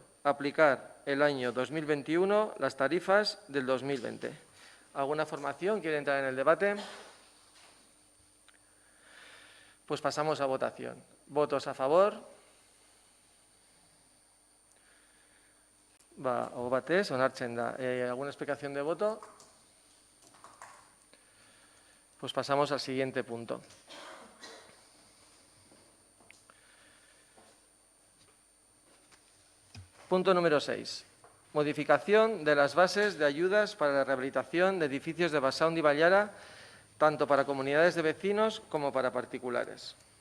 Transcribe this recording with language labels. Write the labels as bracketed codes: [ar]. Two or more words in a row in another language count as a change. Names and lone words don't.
[es] Aplicar el año 2021 las tarifas del 2020. ¿Alguna formación quiere entrar en el debate? Pues pasamos a votación. ¿Votos a favor? [eu] O batez, onartzen da. [es] ¿Alguna explicación de voto? Pues pasamos al siguiente punto. Punto número 6. Modificación de las bases de ayudas para la rehabilitación de edificios de Basaún y Ballara tanto para comunidades de vecinos como para particulares.